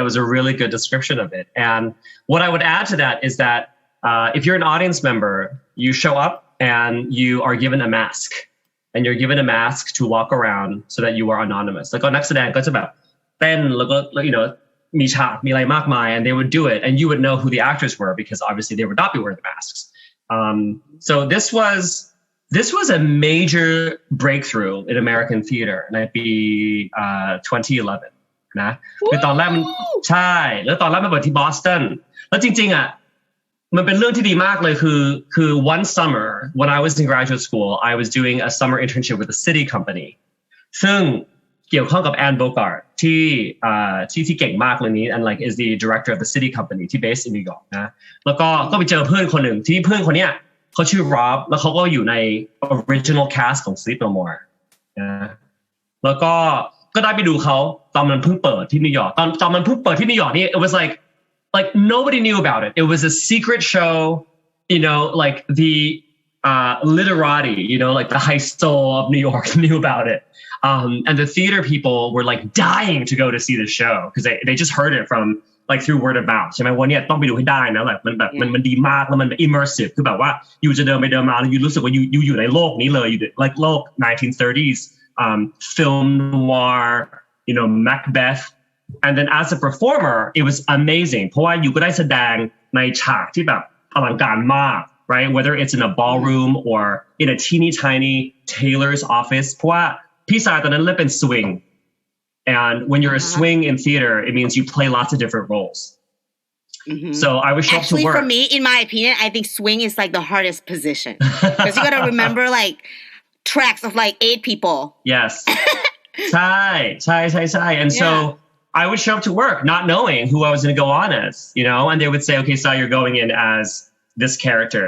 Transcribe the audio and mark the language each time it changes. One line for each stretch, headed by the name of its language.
English: That was a really good description of it. And what I would add to that is that if you're an audience member, you show up and you are given a mask. And you're given a mask to walk around so that you are anonymous.
Thai: แล้วก็นักแสดงก็จะแบบเต้นแล้วก็
English: you know
Thai: มีฉากมีอะไรมากมาย
English: and they would do it and you would know who the actors were because obviously they would not be wearing the masks. So this was a major breakthrough in American theater
Thai: ในปี 2011นะคือตอนแรกมันใช่แล้วตอนแรกมันเปิดที่บอสตันแล้วจริงๆอ่ะมันเป็นเรื่องที่ดีมากเลยคือ
English: one summer when I was in graduate school I was doing a summer internship with a city company
Thai: ซึ่งเกี่ยวข้องกับแอนโบการ์ดที่เก่งมากเลยนี้
English: and like is the director of the city company
Thai: ที่ based in New York นะแล้วก็ไปเจอเพื่อนคนหนึ่งที่เพื่อนคนเนี้ยเขาชื่อ Rob แล้วเขาก็อยู่ใน original cast ของ Sleep No More นะแล้วก็ได้ไปดูเขาตอนมันเพิ่งเปิดที่นิวยอร์กตอนมันเพิ่งเปิดที่นิวยอร์กนี่
English: it was like nobody knew about it. It was a secret show, you know, like the literati, you know, like the high soul of New York knew about it. And the theater people were like dying to go to see the show because they just heard it from like through word of mouth
Thai: ใช่ไหมวันนี้ต้องไปดูให้ได้นะแบบมันดีมากแล้วมัน
English: immersive
Thai: คือแบบว่าอยู่จะเดินไปเดินมาแล้วอยู่รู้สึกว่าอยู่ในโลกนี้เลยอยู่
English: like โลก 1930s film noir, you know, Macbeth. And then as a performer, it was amazing.
Thai: เพราะว่าอยู่ก็ได้แสดงในฉากที่แบบอลังการมาก
English: right? Whether it's in a ballroom or in a teeny tiny tailor's office.
Thai: เพราะว่าพี่สายตอนนั้นเล่นเป็น swing.
English: And when you're a swing in theater, it means you play lots of different roles. So I would show up to work. Actually, for me, in my opinion, I think swing is like the hardest position. Because you got to remember like tracks of like 8 people. Yes. ใช่ And so I would show up to work not knowing who I was going to go on as, you know, and they would say, okay, so you're going in as this character.